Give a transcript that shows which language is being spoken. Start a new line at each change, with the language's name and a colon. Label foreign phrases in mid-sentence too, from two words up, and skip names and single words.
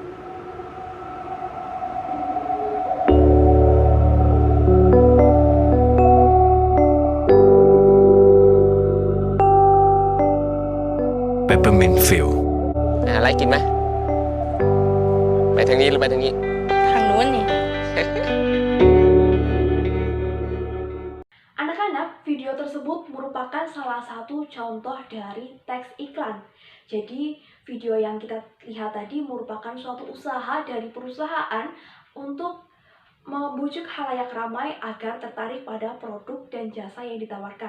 Thai: Peppermint Fill อะไรกินไหมไปทางนี้หรือไปทางนี้ ทางนู้นนี่
Indonesian: Anak-anak, video tersebut merupakan salah satu contoh dari teks iklan. Jadi, video yang kita lihat tadi merupakan suatu usaha dari perusahaan untuk membujuk khalayak ramai agar tertarik pada produk dan jasa yang ditawarkan.